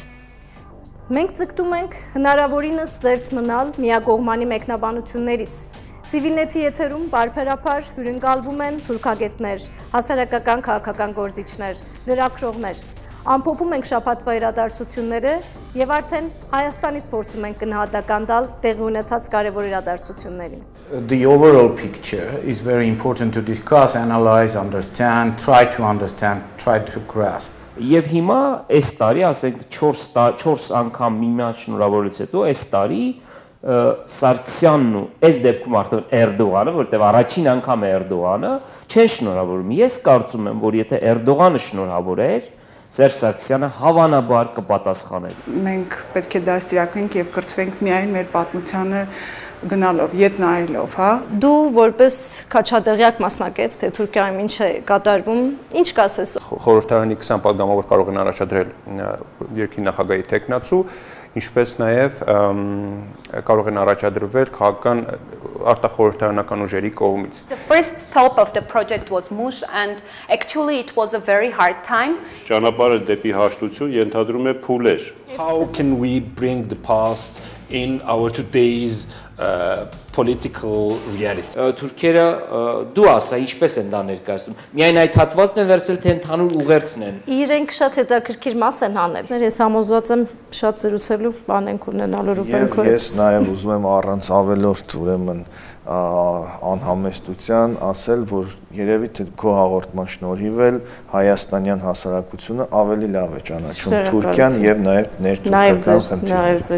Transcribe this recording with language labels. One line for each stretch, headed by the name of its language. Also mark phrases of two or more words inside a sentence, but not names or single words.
Armenian: Մենք ձգտում ենք հնարավորինս զերծ մնալ միակողմանի մեկնաբանություններից։ Civilnet-ի եթերում բարբերաբար հյուրընկալվում են թուրքագետներ, հասարակական քաղաքական գործիչներ, լրագրողներ։ Ամփոփում ենք շաբաթվա իրադարձությունները եւ արդեն Հայաստանից փորձում ենք գնահատական տալ տեղի ունեցած կարևոր իրադարձություններին։
English: The overall picture is very important to discuss, analyze, understand, try to grasp.
Armenian: Եվ հիմա այս տարի, ասենք 4 անգամ միմյանց շնորհավորից հետո այս տարի Սարգսյանն ու այս դեպքում արդեն Էրդողանը, որտեղ առաջին անգամ է Էրդողանը, չեն շնորհավորում։ Ես կարծում եմ, որ եթե Էրդողանը շնորհավորեր, Սերժ Սարգսյանը հավանաբար կպատասխաներ։ Մենք պետք է դաստիարակենք եւ կրթվենք միայն մեր պատմությանը գնալով, ետ նայելով, հա։ Դու որպես քաչադեղյակ մասնակից, թե Թուրքիայում ինչ է կատարվում, ինչ կասես։ Խորհրդարանի 20 падգամավոր կարող են առաջադրել երկրի նախագահի տեխնացու, ինչպես նաև կարող են առաջադրվել քաղաքական արտախորհրդարանական ուժերի կողմից։
English: The first stop of the project was Mush and actually it was a very hard time.
Armenian: Ճանապարհը դեպի հաշտություն ենթադրում է փուլեր։
English: How can we bring the past in our today's political reality?
Armenian: Թուրքերը դու ասա ինչպես են դա ներկայացնում։ Միայն այդ հատվածն են վերցրել թե ընդհանուր ուղերձն են։ Իրենք շատ հետաքրքիր մաս են անել։ Ես համոզված եմ շատ զրուցելու բան ենք ունենալու Ռուբենքով։ Ես նաև ուզում եմ առանց ավելորդ ուրեմն անհամեստության ասել, որ երևի թե քո հաղորդման շնորհիվ էլ հայաստանյան հասարակությունը ավելի լավ է ճանաչում Թուրքիան եւ նաև ներթուրքական խնդիրները։